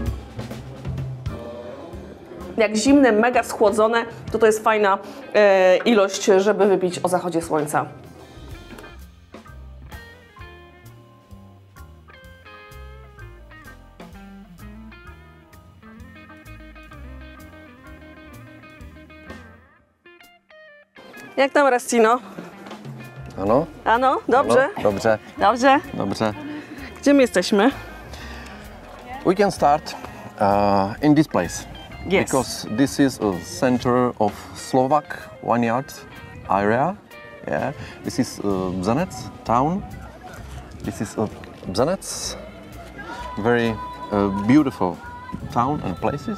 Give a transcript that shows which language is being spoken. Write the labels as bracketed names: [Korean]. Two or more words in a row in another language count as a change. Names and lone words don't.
[Polish] Jak zimne, mega schłodzone, to jest fajna ilość, żeby wypić o zachodzie słońca. Jak tam, Rastino? [Slovak] Ano? Ano, [Polish] dobrze? [Slovak] Ano, dobrze. [Polish] Dobrze? Dobrze. Gdzie my jesteśmy? [English] We can start in this place. Yes. Because this is a center of Slovak vineyard area. Yeah. This is Bzanec town. This is Bzanec. Very beautiful town and places.